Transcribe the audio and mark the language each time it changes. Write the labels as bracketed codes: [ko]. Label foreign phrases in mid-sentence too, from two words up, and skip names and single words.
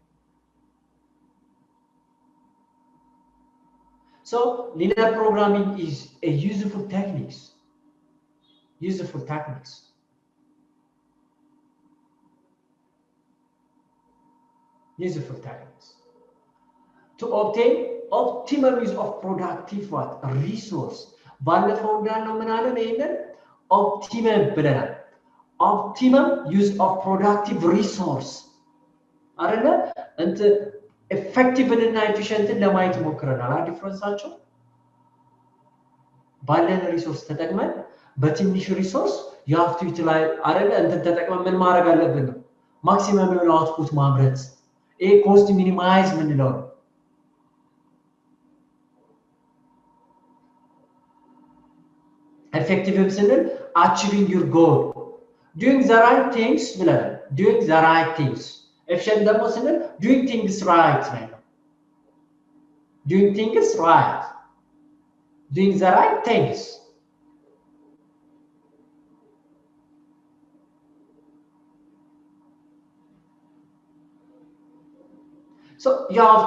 [en] so linear programming is a useful techniques to obtain optimal use of productive what resource [am] ባለፈው እንዳልነው ምን አለ ይሄንን optimum ብለናል [en] optimum use of productive resource [am] አይደለ እንት effective እና efficient ለማየት ሞክረናል ዲፍረንሳቸው ባለን ሪሶርስ ተጠቅመን በትንሽ ሪሶርስ [en] you have to utilize [am] አይደለ እንት ተጠቅመን ምን ማድረግ አለብን ነው ማክሲመም የሆነ አውትፑት ማምረት ይሄ [en] cost minimize [am] ምንለው ነው effective ስንል [en] achieving your goal doing the right things doing the right things [am] efficient ደግሞ ስንል [en] doing things right doing things right doing the right things so you have